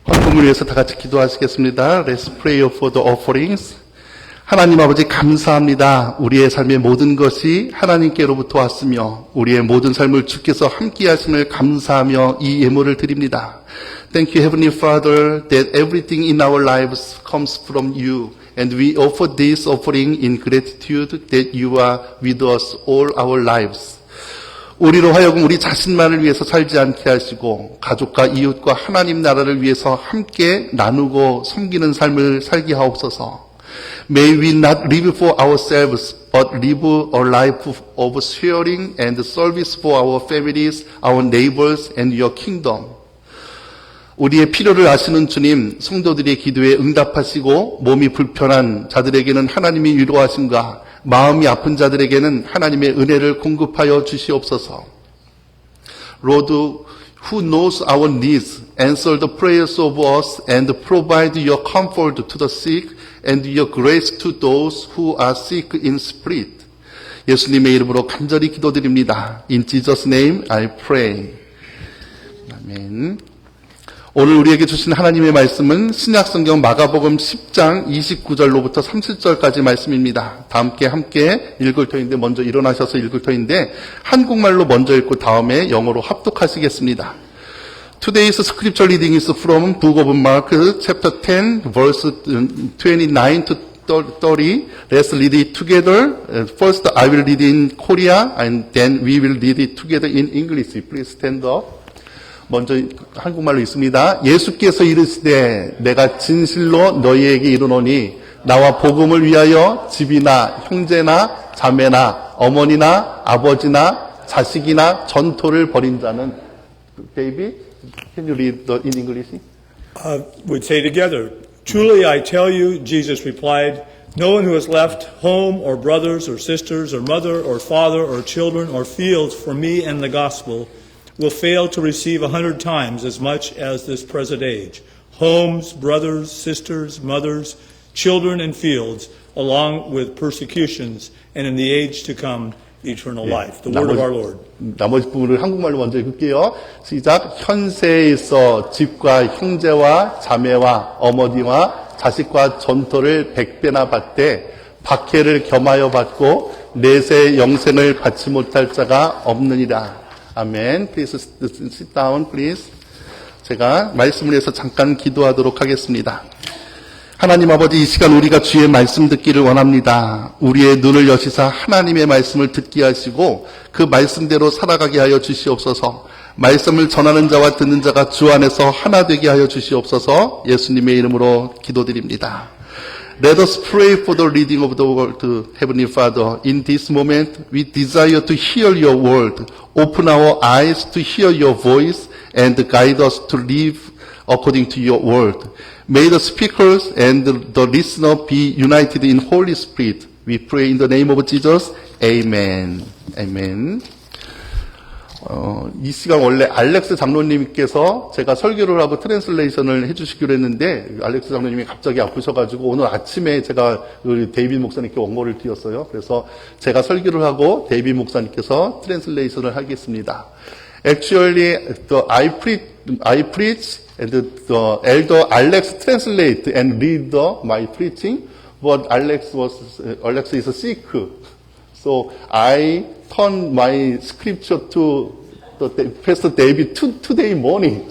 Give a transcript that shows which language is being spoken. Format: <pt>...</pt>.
<ko>헌금을 위해서 다 같이 기도하시겠습니다.</ko> <en>Let's pray for the offerings.</en> <ko>하나님 아버지 감사합니다. 우리의 삶의 모든 것이 하나님께로부터 왔으며 우리의 모든 삶을 주께서 함께 하심을 감사하며 이 예물을 드립니다.</ko> <en>Thank you, Heavenly Father, that everything in our lives comes from you. And we offer this offering in gratitude that you are with us all our lives.</en> <ko>우리로 하여금 우리 자신만을 위해서 살지 않게 하시고 가족과 이웃과 하나님 나라를 위해서 함께 나누고 섬기는 삶을 살게 하옵소서.</ko> <en>May we not live for ourselves, but live a life of sharing and service for our families, our neighbors, and your kingdom.</en> <ko>우리의 필요를 아시는 주님, 성도들의 기도에 응답하시고 몸이 불편한 자들에게는 하나님이 위로하심과 마음이 아픈 자들에게는 하나님의 은혜를 공급하여 주시옵소서.</ko> <en>Lord, who knows our needs, answer the prayers of us and provide your comfort to the sick and your grace to those who are sick in spirit.</en> <ko>예수님의 이름으로 간절히 기도드립니다.</ko> <en>In Jesus' name I pray. 아멘.</en> <ko>오늘 우리에게 주신 하나님의 말씀은 신약성경 마가복음 10장 29절로부터 30절까지 말씀입니다. 다 함께 읽을 터인데 먼저 일어나셔서 읽을 터인데 한국말로 먼저 읽고 다음에 영어로 합독하시겠습니다.</ko> <en>Today's scripture reading is from Book of Mark, chapter 10, verse 29 to 30. Let's read it together. First, I will read in Korea, and then we will read it together in English. Please stand up.</en> <ko>먼저 한국말로 있습니다. 예수께서 이르시되 내가 진실로 너희에게 이르노니 나와 복음을 위하여 집이나 형제나 자매나 어머니나 아버지나 자식이나 전토를 벌인 자는</ko> <en>David, can you read in English? We'd say together, truly I tell you, Jesus replied, no one who has left home or brothers or sisters or mother or father or children or fields for me and the gospel will fail to receive 100 times as much as this present age. Homes, brothers, sisters, mothers, children, and fields, along with persecutions, and in the age to come, eternal life. The word of our Lord.</en> <ko>나머지 부분을 한국말로 먼저 읽을게요. 시작. 현세에 있어 집과 형제와 자매와 어머니와 자식과 전토를 100배나 받되 박해를 겸하여 받고 내세 영생을 받지 못할 자가 없느니라.</ko> <en>아멘. Please sit down, please.</en> <ko>제가 말씀을 위해서 잠깐 기도하도록 하겠습니다. 하나님 아버지, 이 시간 우리가 주의 말씀 듣기를 원합니다. 우리의 눈을 여시사 하나님의 말씀을 듣게 하시고 그 말씀대로 살아가게 하여 주시옵소서. 말씀을 전하는 자와 듣는 자가 주 안에서 하나 되게 하여 주시옵소서. 예수님의 이름으로 기도드립니다.</ko> <en>Let us pray for the reading of the word, Heavenly Father. In this moment, we desire to hear your word. Open our eyes to hear your voice and guide us to live according to your word. May the speakers and the listener be united in Holy Spirit. We pray in the name of Jesus. Amen. Amen.</en> <ko>이 시간 원래 알렉스 장로님께서 제가 설교를 하고 트랜슬레이션을 해주시기로 했는데 알렉스 장로님이 갑자기 아프셔가지고 오늘 아침에 제가 우리 데이빗 목사님께 원고를 드렸어요. 그래서 제가 설교를 하고 데이빗 목사님께서 트랜슬레이션을 하겠습니다.</ko> <en>Actually, I preach and the elder Alex translate and read my preaching, but Alex is sick. So I turn my scripture to Pastor David today morning.</en>